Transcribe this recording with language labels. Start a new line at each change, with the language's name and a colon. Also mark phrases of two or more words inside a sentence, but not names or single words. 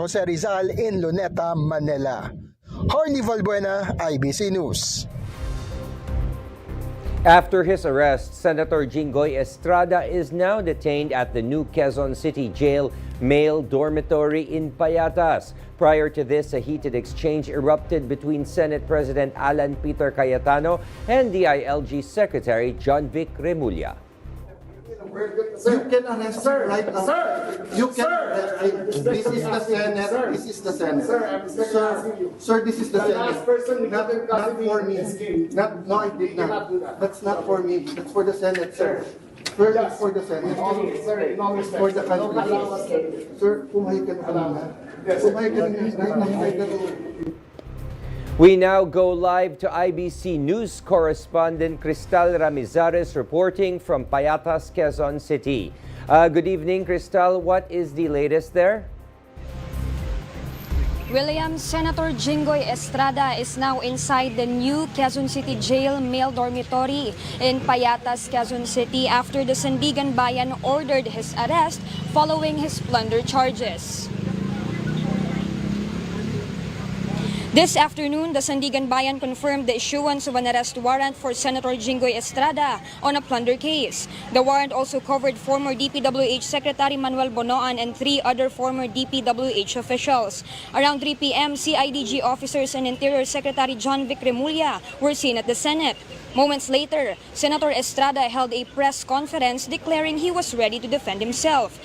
English: Jose Rizal in Luneta, Manila. Harley Valbuena, IBC News. After his arrest, Senator Jinggoy Estrada is now detained at the new Quezon City Jail male dormitory in Payatas. Prior to this, a heated exchange erupted between Senate President Alan Peter Cayetano and DILG Secretary John Vic Remulla. You can arrest right now. Sir! You can arrest. This is the Senate. Sir. This is the Senate. Sir, this is the Senate. Not for me. No, I did not. That's not for me. That's for the Senate, sir. Sir, it's for the Senate. For the country.
Filipino: Sir, pumahay ka na kanina. Pumahay ka na.
English: We now go live to IBC News correspondent Cristal Ramizares reporting from Payatas, Quezon City. Good evening, Cristal. What is the latest there? William, Senator Jinggoy Estrada is now inside the new Quezon City Jail male dormitory in Payatas, Quezon City after the Sandigan Bayan ordered his arrest following his plunder charges. This afternoon, the Sandigan Bayan confirmed the issuance of an arrest warrant for Senator Jinggoy Estrada on a plunder case. The warrant also covered former DPWH Secretary Manuel Bonoan and 3 other former DPWH officials. Around 3 p.m., CIDG officers and Interior Secretary John Vic Remulla were seen at the Senate. Moments later, Senator Estrada held a press conference declaring he was ready to defend himself.